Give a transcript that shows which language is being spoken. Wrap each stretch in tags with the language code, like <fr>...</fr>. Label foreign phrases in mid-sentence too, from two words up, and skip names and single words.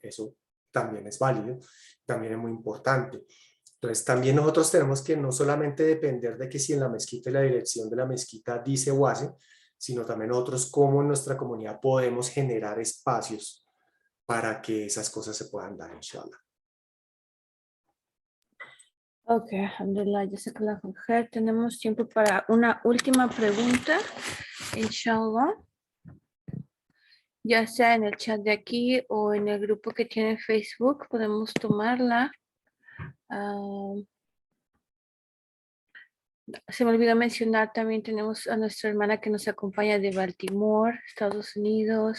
<es>Eso también es válido, también es muy importante. Entonces también nosotros tenemos que no solamente depender de que si en la mezquita y la dirección de la mezquita dice o hace, sino también nosotros cómo en nuestra comunidad podemos generar espacios para que esas cosas se puedan dar, inshallah.</es> <ar>Ok, الحمد لله، جزاك الله خير.</ar> <es>Tenemos tiempo para una última pregunta, inshallah. Ya sea en el chat de aquí o en el grupo que tiene Facebook, podemos tomarla. Se me olvidó mencionar, también tenemos a nuestra hermana que nos acompaña de Baltimore, Estados Unidos.</es>